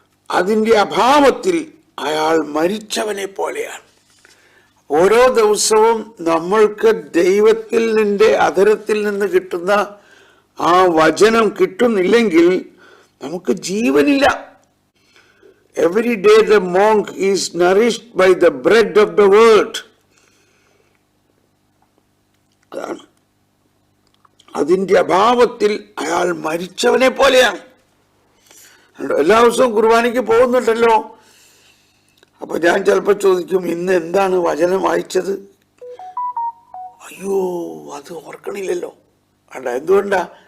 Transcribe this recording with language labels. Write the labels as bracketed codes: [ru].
[ml] അതിൻ്റെ അഭാവത്തിൽ അയാൾ മരിച്ചവനെ പോലെയാണ്. ഓരോ ദിവസവും നമ്മൾക്ക് ദൈവത്തിൽ നിന്റെ അധരത്തിൽ നിന്ന് കിട്ടുന്ന ആ വചനം കിട്ടുന്നില്ലെങ്കിൽ നമുക്ക് ജീവനില്ല. [en] Every day the monk is nourished by the bread of the word. [ml] അതാണ്. അതിൻ്റെ അഭാവത്തിൽ അയാൾ മരിച്ചവനെ പോലെയാണ്. എല്ലാ ദിവസവും കുർബാനയ്ക്ക് പോകുന്നുണ്ടല്ലോ. അപ്പൊ ഞാൻ ചിലപ്പോൾ ചോദിക്കും, ഇന്ന് എന്താണ് വചനം വായിച്ചത്? അയ്യോ, അത് ഓർക്കണില്ലല്ലോ. അല്ല, എന്തുകൊണ്ടാ?